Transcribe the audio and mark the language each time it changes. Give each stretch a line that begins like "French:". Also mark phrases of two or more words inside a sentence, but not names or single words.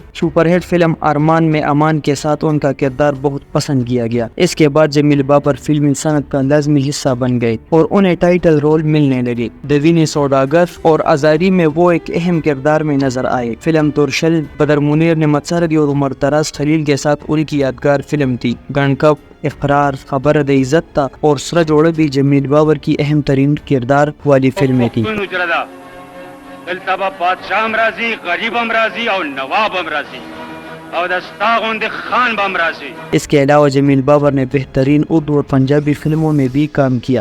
Urdu: سپر ہٹ فلم ارمان میں امان کے ساتھ ان کا کردار بہت پسند کیا گیا۔ اس کے بعد جمیل باور فلمی صنعت کا لازمی حصہ بن گئے اور انہیں ٹائٹل رول ملنے لگے۔ دوینی سوداگر اور ازاری میں وہ ایک اہم کردار میں نظر آئے۔ فلم ترشل بدر منیر نعمت سردی اور عمر دراز خلیل کے ساتھ ان کی یادگار فلم تھی۔ گنکپ، اقرار، خبر د عزت تا اور سر جوڑے بھی جمیل باور کی اہم ترین کردار والی فلمیں تھی۔ بادشاہ راضی، غریب راضی اور نواب راضی اور دستاغند خان بم راضی۔ اس کے علاوہ جمیل باور نے بہترین اردو اور پنجابی فلموں میں بھی کام کیا۔